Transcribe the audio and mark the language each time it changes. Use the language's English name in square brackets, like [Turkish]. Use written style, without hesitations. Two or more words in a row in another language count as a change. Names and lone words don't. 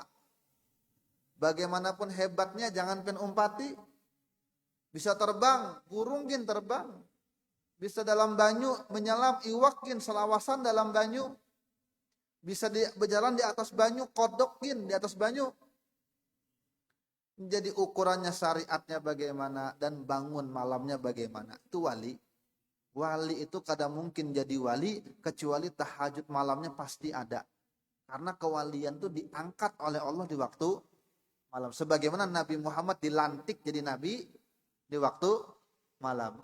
[Banjar] Bagaimanapun hebatnya jangan pen umpati. Bisa terbang, burung gin terbang. Bisa dalam banyu menyelam, iwak gin selawasan dalam banyu. Bisa berjalan di atas banyu, kodok gin di atas banyu. [Indonesian] Jadi ukurannya syariatnya bagaimana dan bangun malamnya bagaimana. Itu wali. Wali itu kadang mungkin jadi wali kecuali tahajud malamnya pasti ada. Karena kewalian itu diangkat oleh Allah di waktu malam. Sebagaimana Nabi Muhammad dilantik jadi nabi di waktu malam.